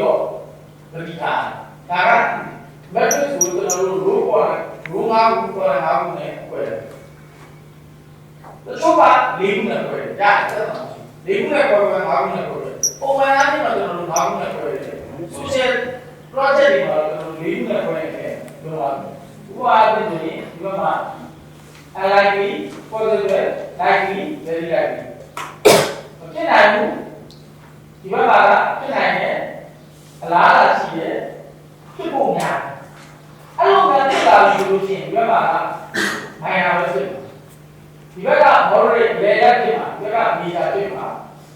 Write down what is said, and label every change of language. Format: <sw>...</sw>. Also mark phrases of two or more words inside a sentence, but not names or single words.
<my>တော့ဗတိတာဒါက matrix ကိုကျွန်တော်တို့ row ပေါ်row 5ခုပေါ်5ခုနဲ့ခွဲတယ်တချို့က4 ခုနဲ့ခွဲတယ်ဒါအဲ့ဒါ4ခုနဲ့ခွဲ5ခုနဲ့ခွဲတယ်ပုံမှန်အားဖြင့်တော့ကျွန်တော်တို့ 5ခုနဲ့ခွဲတယ်</my> <en>social project</en> <my>တွေမှာကျွန်တော်တို့4ခုနဲ့ခွဲတယ်ပြောပါမယ်ဥပမာအားဖြင့်ဆိုရင်ဒီဘက်မှာ</my> <en>unlikely positive likely very likely</en> <my>ဖြစ်နိုင်ဘူးဒီဘက်ကဖြစ်နိုင်တယ်အလားအလာရှိတယ်ဖြစ်ဖို့များအဲ့လိုများဖြစ်လာလို့ရှိရင်ဒီဘက်ကမိုင်နာပဲဖြစ်ဒီဘက်က moderate လေရက်ဖြစ်မှာဒီဘက်က major ဖြစ်မှာ</my>